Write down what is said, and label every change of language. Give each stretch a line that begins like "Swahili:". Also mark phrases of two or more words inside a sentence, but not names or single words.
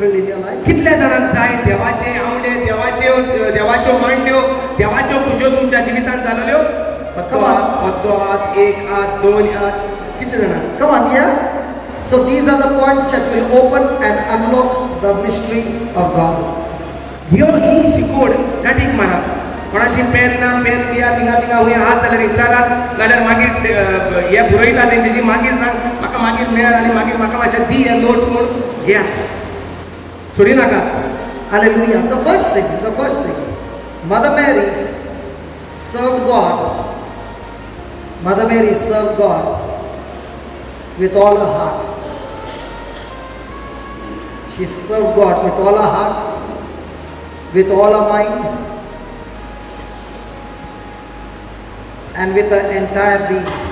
English: your life?
Konkani: कितले जाणांक जाय देवाचे आवडे, देवाच्यो मांड्यो, देवाच्यो खुश्यो तुमच्या जिवितांत जालोल्यो? पद्दो हात, एक हात, दोन हात, कितले जाणांक?
English: Come on, yeah? So these are the points that will open and unlock the mystery of God.
Konkani: ही शिकोड गाठीक मारात. कोणाशी पेन ना, पेन घेया, थिंगा हुंय हात जाल्यार विचारात, नाल्यार मागीर हे बरयता तेंच्याशी मागीर सांग, म्हाका मागीर मेळ आनी मागीर म्हाका मातशें दी हे नोट्स म्हूण घेयात. सोडी नाकात.
English: Hallelujah. The first thing, Mother Mary served God. Mother Mary served God with all her heart. She served God with all her heart, with all her mind, and with her entire being.